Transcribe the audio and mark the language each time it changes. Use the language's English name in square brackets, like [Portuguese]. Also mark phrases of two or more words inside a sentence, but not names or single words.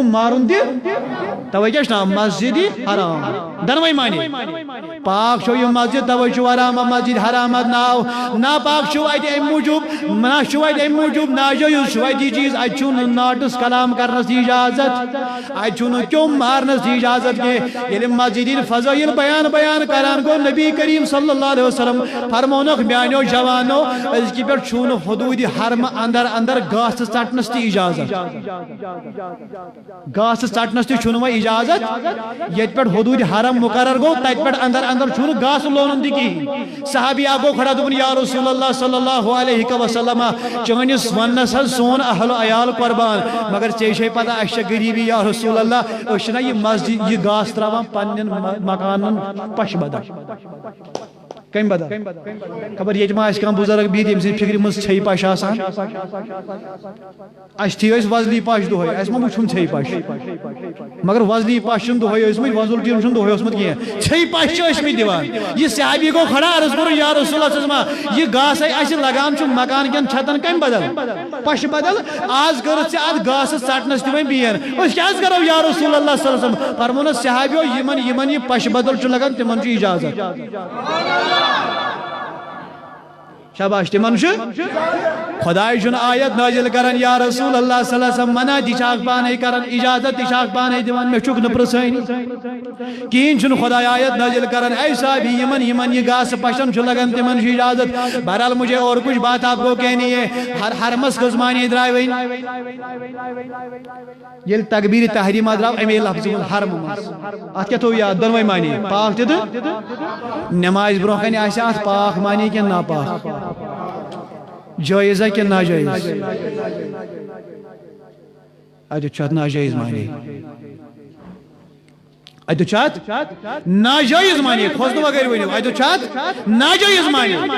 [Kashmiri] مارُن تہِ توے کیٛاہ چھُ ناو مسجد حرام دۄنوَے مانے پاک چھو یہِ مسجد توے چھُ حرام مسجد حرام ناو ناپاک چھُ اَتہِ اَمہِ موٗجوٗب منع چھُ اَتہِ اَمہِ موٗجوٗب ناجٲیز چھُ اَتہِ یہِ چیٖز اَتہِ چھُنہٕ ناٹس کلام کرنس تہِ اجازت اَتہِ چھُنہٕ کیوٚم مارنس تہِ اجازت کینٛہہ ییٚلہِ مسجد ہٕنٛدۍ فضٲیل بیان کران گوٚو نبی کریم [Arabic] صلی اللہ علیہ وسلم [Kashmiri] فرمونکھ میانیو جوانو أزکہِ پٮ۪ٹھ چھُنہٕ حدوٗدِ حرمہٕ اندر گاسہٕ ژٹنس تہِ اجازت گاسہٕ ژٹنس تہِ چھُنہٕ وۄنۍ اجازت ییٚتہِ پٮ۪ٹھ حدوٗدِ حرم مقرر گوٚو تتہِ پٮ۪ٹھ اندر چھُنہٕ گاسہٕ لونُن تہِ کِہیٖنۍ صحابی اکھ گوٚو کھڑا دوٚپُن [Arabic] یا رسول اللہ صلی اللہ علیہ وسلم [Kashmiri] چٲنِس وننس حظ سون اہل عیال قربان مگر ژےٚ چھے پتہ اسہِ چھےٚ غریٖبی [Arabic] یا رسول اللہ [Kashmiri] أسۍ چھِنہ یہِ مسجد یہِ گاسہٕ تراوان پننٮ۪ن مکانن پش بدل کمہِ بدل خبر ییٚتہِ ما آسہِ کانٛہہ بُزرگ بِہِتھ ییٚمہِ سٕنٛدِ فِکرِ منٛز ژھیٚیہِ پش آسان اَسہِ تھی ٲسۍ وۄزلی پش دۄہے اَسہِ ما وٕچھُن ژھیٚیہِ پش مگر وۄزلی پش چھُنہٕ دۄہے ٲسمٕتۍ وۄزُل ٹیٖن چھُنہٕ دۄہے اوسمُت کینٛہہ ژھیٚیہِ پش چھِ ٲسمٕتۍ دِوان یہِ صحابی گوٚو کھڑا عرض کوٚرُن [Arabic] یا رسول اللہ صلی اللہ علیہ وسلم [Kashmiri] یہِ گاسے اَسہِ لگان چھُ مکان کٮ۪ن چھتن کمہِ بدل پش بدل آز کٔرٕتھ ژےٚ اتھ گاسہٕ ژٹنس تہِ وۄنۍ بین أسۍ کیٛازِ کرو [Arabic] یا رسول اللہ صلی اللہ علیہ وسلم [Kashmiri] فرمونس صحابیو یِمن یہِ پش بدل چھُ لگان تِمن چھُ اجازت شاباش تمن خدای چھُن آیت نازل کران [Arabic] یا رسول اللہ صلی اللہ علیہ وسلم [Kashmiri] منع تہِ چھاکھ پانے کران اجازت تہِ چھاکھ پانے دِوان مےٚ چھُکھ نہٕ پرژھٲنی کِہیٖنۍ چھُنہٕ خدای آیت نازل کران اے صحابی یِمن یہِ گاسہٕ پشن چھُ لگان تِمن چھُ اجازت [Urdu] بہرحال مجھے اور کچھ بات آپ کو کہنی ہے [Kashmiri] حرمس کٔژ مانے درٛاے وۄنۍ ییٚلہِ تکبیٖر تحریٖمہ درٛاو اَمے لفظہِ منٛز حرم منٛز اتھ کیٛاہ تھوٚو یاد دۄنوَے مانے پاک تہِ تہٕ نٮ۪مازِ برونٛہہ کنہِ آسہِ اتھ پاک مانے کِنہٕ ناپاک جٲیز کِنہٕ ناجٲیز اتہِ چھُ اتھ ناجٲیز مانے اتہِ چھُ اتھ ناجٲیز مانے کھوژنہٕ بغٲر ؤنِو اتہِ چھُ اتھ ناجٲیز مانے